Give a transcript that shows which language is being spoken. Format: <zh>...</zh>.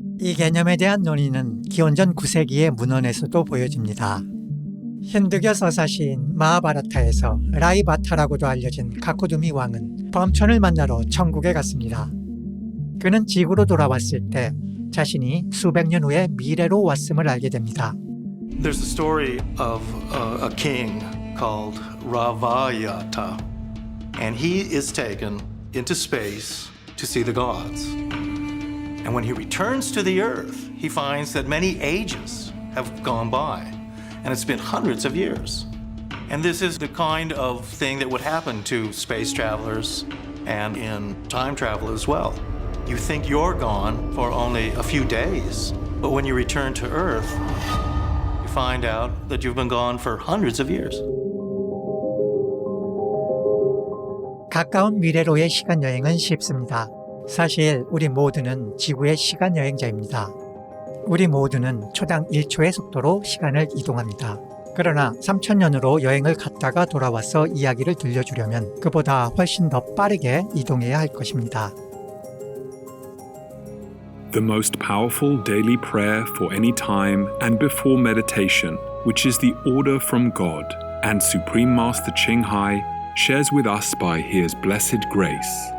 <ko>이 개념에 대한 논의는 기원전 9세기의 문헌에서도 보여집니다. 힌두교 서사시인 마하바라타에서 라이바타라고도 알려진 카코두미 왕은 범천을 만나러 천국에 갔습니다. 그는 지구로 돌아왔을 때 자신이 수백 년 후에 미래로 왔음을 알게 됩니다.</ko> <en>There's a story of a king called Ravayata, and he is taken into space to see the gods. And when he returns to the earth, he finds that many ages have gone by, and it's been hundreds of years. And this is the kind of thing that would happen to space travelers and in time travel as well. You think you're gone for only a few days, but when you return to Earth, you find out that you've been gone for hundreds of years.</en> <ko>가까운 미래로의 시간여행은 쉽습니다. 사실 우리 모두는 지구의 시간여행자입니다. 우리 모두는 초당 1초의 속도로 시간을 이동합니다. 그러나 3000년으로 여행을 갔다가 돌아와서 이야기를 들려주려면 그보다 훨씬 더 빠르게 이동해야 할 것입니다.</ko> <en>The most powerful daily prayer for any time and before meditation, which is the order from God, and Supreme Master Ching Hai shares with us by His blessed grace.</en>